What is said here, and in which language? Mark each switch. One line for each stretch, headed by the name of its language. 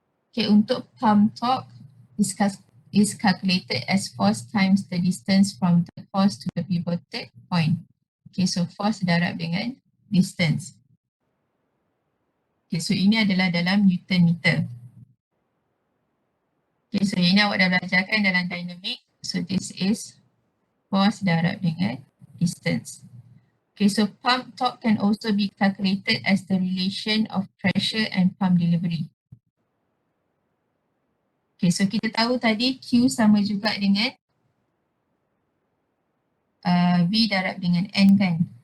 English: Okay, untuk pump torque is calculated as force times the distance from the force to the pivoted point.
Malay: Okay, so force darab dengan distance. Okay, so ini adalah dalam Newton meter. Okay, so ini awak dah belajarkan dalam dynamic.
English: So this is force
Malay: darab dengan
English: distance. Okay, so pump torque can also be calculated as the relation of pressure and pump delivery.
Malay: Okay, so kita tahu tadi Q sama juga dengan V darab dengan N kan.